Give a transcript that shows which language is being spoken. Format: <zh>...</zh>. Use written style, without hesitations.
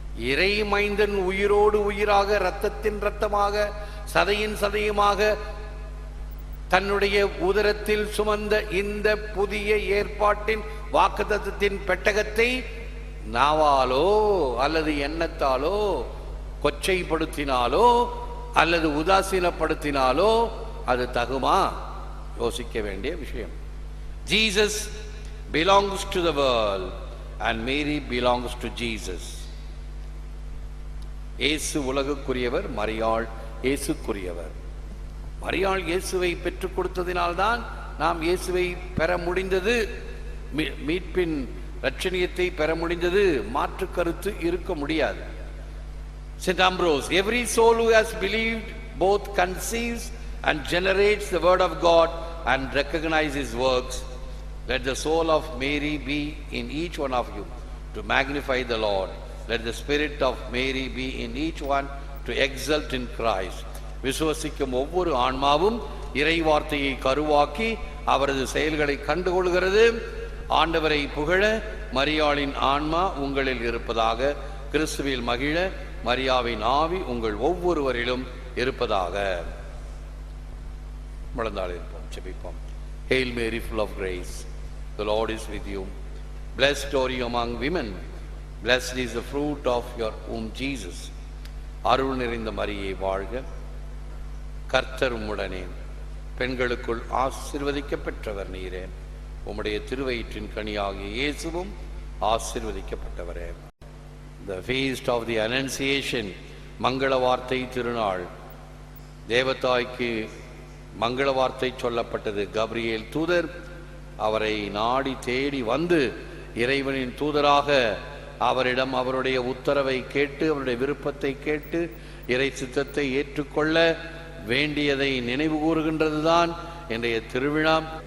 <ta>இறை மைந்தன் உயிரோடு உயிராக, இரத்தத்தின் இரத்தமாக, சதையின் சதையுமாக தன்னுடைய உதரத்தில் சுமந்த இந்த புதிய ஏற்பாட்டின் வாக்குத்தத்தத்தின் பெட்டகத்தை நாவாலோ அல்லது எண்ணத்தாலோ கொச்சைப்படுத்தினாலோ அல்லது உதாசீனப்படுத்தினாலோ அது தகுமா? யோசிக்க வேண்டிய விஷயம்.</ta> <en>Jesus belongs to the world and Mary belongs to Jesus.</en> <ta>இயேசு உலகுக்குரியவர், மரியாள் இயேசுக்குரியவர். மரியாள் இயேசுவை பெற்றுக் கொடுத்ததினால்தான் நாம் இயேசுவை பெற முடிந்தது, மீட்பின் இரட்சணியத்தை பெற முடிந்தது. மாற்று கருத்து இருக்க முடியாது. St.</ta> <en>Ambrose, every soul who has believed both conceives and generates the word of God and recognizes his works. Let the soul of Mary be in each one of you to magnify the Lord. Let the spirit of Mary be in each one to exult in Christ.</en> <ta>விசுவசிக்கும் ஒவ்வொரு ஆன்மாவும் இறை வார்த்தையை கருவாக்கி அவரது செயல்களை கண்டுகொள்கிறது. ஆண்டவரை புகழ மரியாளின் ஆன்மா உங்களில் இருப்பதாக, கிறிஸ்துவில் மகிழ மரியாவின் ஆவி உங்கள் ஒவ்வொருவரிலும் இருப்பதாக. முழந்தாள் இருப்போம், ஜெபிப்போம்.</ta> <en>Hail Mary, full of grace, the Lord is with you. Blessed are you among women, blessed is the fruit of your womb, Jesus.</en> <ta>அருள் நிறைந்த மரியே வாழ்க, கர்த்தர் உம்முடனே, பெண்களுக்குள் ஆசீர்வதிக்கப்பட்டவர் நீரே, உம்முடைய திருவயிற்றின் கனியாகிய இயேசுவும் ஆசீர்வதிக்கப்பட்டவரே.</ta> <en>the feast of the Annunciation,</en> <ta>மங்கள வார்த்தை திருநாள். தேவதாய்க்கு மங்கள வார்த்தை சொல்லப்பட்டது. கப்ரியேல் தூதர் அவரை நாடி தேடி வந்து இறைவனின் தூதராக அவரிடம் அவருடைய உத்தரவை கேட்டு அவருடைய விருப்பத்தை கேட்டு இறை சித்தத்தை ஏற்றுக்கொள்ள வேண்டியதை நினைவு கூறுகின்றதுதான் இன்றைய திருவிழா.</ta>